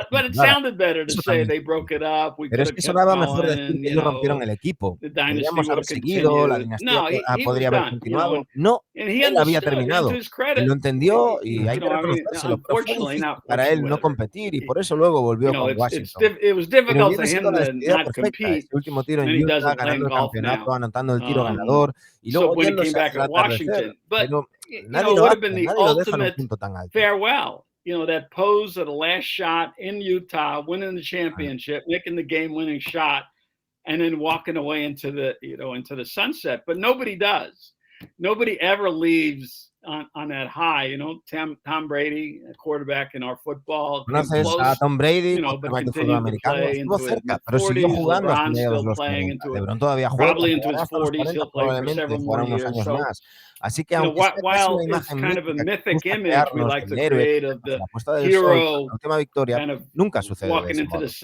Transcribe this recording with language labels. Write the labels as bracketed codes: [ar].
[es] But it sounded better to say they broke it up. [en] Pero es que sonaba mejor decir que ellos rompieron el equipo. Podríamos haber seguido, la dinastía podría haber continuado. No, él había terminado. Él lo entendió y hay que reconocérselo. Para él no competir y por eso luego volvió con Washington. It was difficult for him to not compete. [es] Este último tiro en Utah, ganando el campeonato, anotando el tiro ganador y luego yéndose hacia el atardecer. Pero nadie lo deja en un punto tan alto. [en] Farewell. That pose of the last shot in Utah, winning the championship, making the game-winning shot, and then walking away into the sunset. But nobody does. Nobody ever leaves on that high. Tom Brady, a quarterback in our football. [es] Conoces a Tom Brady, quarterback de fútbol americano. Estuvo cerca, pero siguió jugando hasta mediados de los 40. LeBron todavía juega. Hasta los 40 probablemente jugará unos años más. Así que aunque sea casi una imagen mítica que nos gusta crearnos del héroe, la puesta del sol, la última victoria, nunca sucede de ese modo.